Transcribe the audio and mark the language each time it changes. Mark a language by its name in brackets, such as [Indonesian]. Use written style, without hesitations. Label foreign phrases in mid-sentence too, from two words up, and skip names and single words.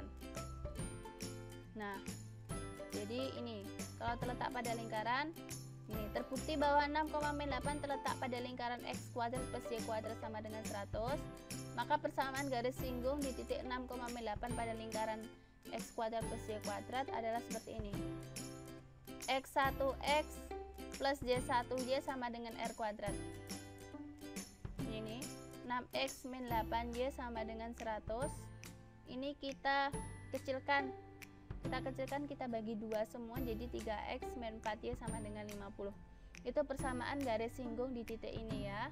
[Indonesian] Nah, jadi ini kalau terletak pada lingkaran, ini terbukti bahwa 6,8 terletak pada lingkaran X kuadrat plus Y kuadrat sama dengan 100, maka persamaan garis singgung di titik 6,8 pada lingkaran X kuadrat plus Y kuadrat adalah seperti ini. X1X plus Y1Y sama dengan R kuadrat. Ini 6X min 8Y sama dengan 100. Ini kita kecilkan, kita bagi 2 semua, jadi 3X min 4Y sama dengan 50. Itu persamaan garis singgung di titik ini ya.